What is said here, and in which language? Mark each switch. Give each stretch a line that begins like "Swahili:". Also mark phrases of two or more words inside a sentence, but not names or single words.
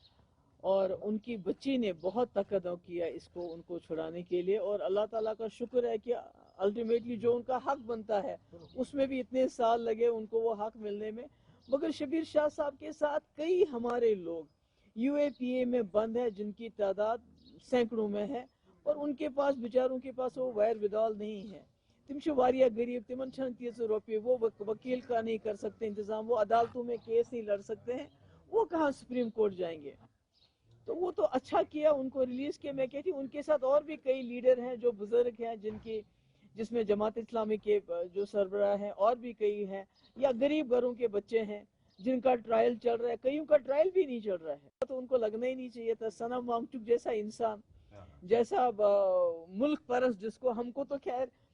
Hindi: और उनकी बच्ची ने बहुत तकदम किया इसको उनको छुड़ाने के लिए और अल्लाह ताला का शुक्र है कि अल्टीमेटली जो उनका हक बनता है उसमें भी इतने साल लगे उनको वो हक मिलने में मगर शबीर शाह साहब के साथ कई हमारे लोग UAPA में बंद है जिनकी तादाद सैकड़ों में है और उनके पास बेचारों के पास वो वैर विदाल नहीं है
Kashmiri: तिम वारिया गरीब तिमन छन
Hindi: तीस रुपये वो वकील का नहीं कर सकते इंतजाम वो अदालतों में केस नहीं लड़ सकते हैं वो कहाँ सुप्रीम कोर्ट जाएंगे तो वो तो अच्छा किया उनको रिलीज किया मैं कहती हूँ उनके साथ और भी कई लीडर हैं जो बुजुर्ग हैं जिसमें जमात इस्लामी के जो सरबराह हैं और भी कई हैं या गरीब घरों के बच्चे हैं जिनका ट्रायल चल रहा है कईयों का ट्रायल भी नहीं चल रहा है तो उनको लगना ही नहीं चाहिए था सनम वांगचुक जैसा इंसान जैसा मुल्क परस्त जिसको हमको तो खैर